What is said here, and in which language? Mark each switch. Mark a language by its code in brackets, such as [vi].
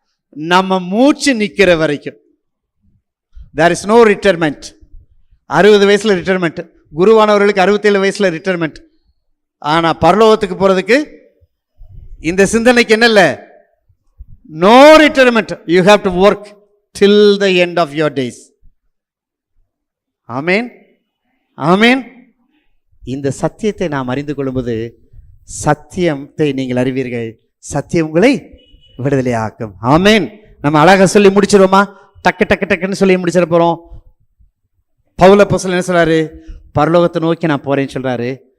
[ta] நம்ம மூச்சு நிற்கிற வரைக்கும். [en] there is no retirement. [ta] 60 வயசுல ரிட்டையர்மெண்ட். குருவானவர்களுக்கு 67 வயசுல ரிட்டையர்மெண்ட். ஆனா பரலோகத்துக்கு போறதுக்கு இந்த சிந்தனைக்கு என்ன இல்லை? [en] No retirement. You have to work till the end of your days. [ta] ஆமேன், ஆமேன். இந்த சத்தியத்தை நாம் அறிந்து கொள்ளும்போது சத்தியத்தை நீங்கள் அறிவீர்கள், சத்தியம் உங்களை விடுதலை ஆக்கும். ஆமேன். நம்ம அழகா சொல்லி முடிச்சிருவோமா? டக்கு டக்கு டக்குன்னு சொல்லி முடிச்சிட போறோம். பவுல் அப்போஸ்தலன் என்ன சொல்றாரு? பரலோகத்தை நோக்கி நான் போறேன்னு சொல்றாரு.